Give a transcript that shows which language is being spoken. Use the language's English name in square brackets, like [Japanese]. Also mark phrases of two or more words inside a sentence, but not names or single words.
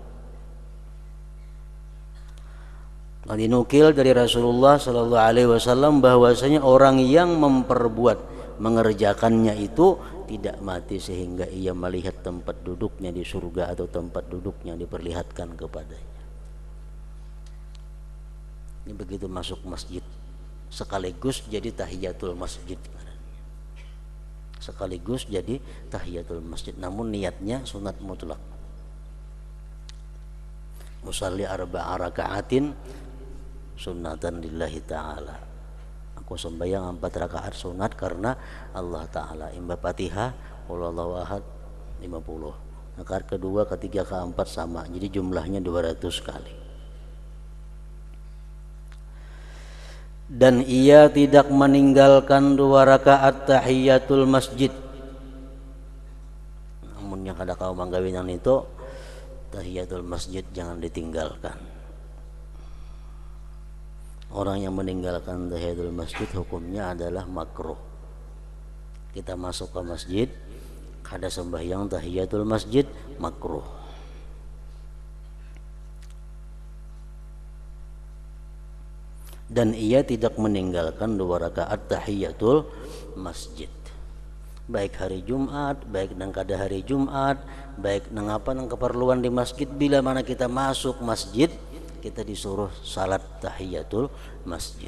[Indonesian] Dinukil dari Rasulullah [Arabic] صلى الله عليه وسلم [Indonesian] bahwasanya orang yang mengerjakannya itu tidak mati sehingga ia melihat tempat duduknya di surga atau tempat duduknya diperlihatkan kepadanya. Ini begitu masuk masjid sekaligus jadi tahiyatul masjid. Sekaligus jadi tahiyatul masjid, namun niatnya sunat mutlak. [Arabic] مصلي 4 ركعات سنة لله تعالى. [Indonesian] Aku sembahyang 4 rakaat sunat karena Allah Ta'ala. Imba Fatihah [Arabic] قل هو الله أحد [Indonesian] 50. Rakaat kedua, ketiga, keempat sama. Jadi jumlahnya 200 kali. Dan ia tidak meninggalkan 2 rakaat tahiyatul masjid. [Banjar] Namun yang kada kau manggawinan itu tahiyatul masjid jangan ditinggalkan. [Indonesian] Orang yang meninggalkan tahiyatul masjid hukumnya adalah makruh. Kita masuk ke masjid kada sembahyang tahiyatul masjid, makruh. Dan ia tidak meninggalkan 2 rakaat tahiyatul masjid. Baik hari Jumat, baik nang kada hari Jumat, baik nang apa nang keperluan di masjid, bila mana kita masuk masjid, kita disuruh salat tahiyatul masjid.